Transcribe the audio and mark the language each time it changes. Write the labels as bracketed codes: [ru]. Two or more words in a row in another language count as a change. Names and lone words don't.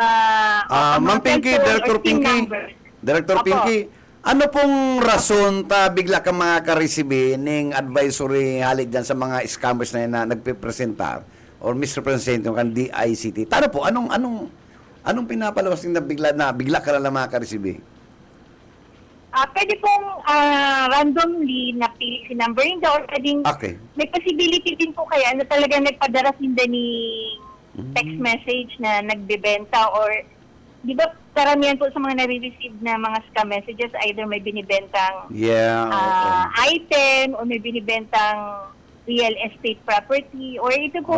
[bik] Ma'am Pinky, Director Pinky, Director Pinky, ano pong rason ta bigla ka mga karesibi ning advisory halid dyan sa mga scammers na yun na nagpipresentar or misrepresenting kan DICT? Tano po, anong pinapalawas na bigla ka na mga karesibi? [tl] Pwede pong randomly napili si number niya or pwedeng may possibility din po kaya na talagang nagpadara sinda ni text message na nagbebenta or di ba karamihan po sa mga nare-receive na mga [en] scam messages [tl] either may binibentang item or may binibentang [en] real estate property [tl] or ito po